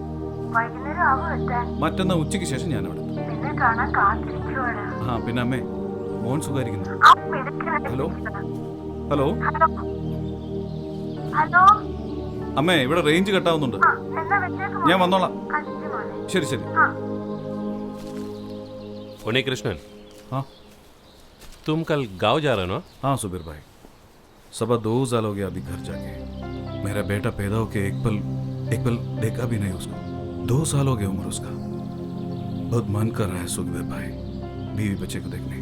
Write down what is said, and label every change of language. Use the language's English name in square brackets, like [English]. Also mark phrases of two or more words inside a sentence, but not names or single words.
[Malayalam] മറ്റന്നാ ഉച്ചയ്ക്ക് ശേഷം ഞാൻ അവിടെ. ആ പിന്നെ അമ്മേ, മോൻ സുഖായിരിക്കുന്നു? ഹലോ ഹലോ അമ്മേ, ഇവിടെ റേഞ്ച് കട്ടാവുന്നുണ്ട്. ഞാൻ വന്നോളാം. ശരി ശരി. [Hindi] उन्हीं कृष्णन, हाँ तुम कल गांव जा रहे हो ना? हाँ सुबीर भाई, 2.25 साल हो गया अभी घर जाके. मेरा बेटा पैदा होके एक पल देखा भी नहीं उसको. 2 साल हो गए उम्र उसका. बहुत मन कर रहा है सुबीर भाई बीवी बच्चे को देखने.